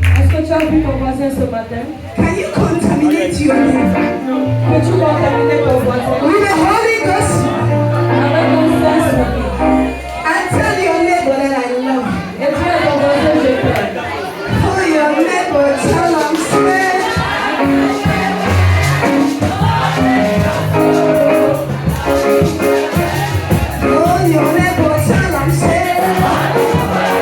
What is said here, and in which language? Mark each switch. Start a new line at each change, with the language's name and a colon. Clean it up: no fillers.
French: Est-ce que tu as vu ton voisin ce matin?
English: Can you contaminate your neighbor
French: Peux-tu contaminer ton voisin
English: with the Holy Ghost
French: avec ton Saint-Esprit?
English: and tell your neighbor that I love you?
French: Et dis à ton voisin, je t'aime.
English: For your neighbor, tell him straight. For your neighbor, tell him straight.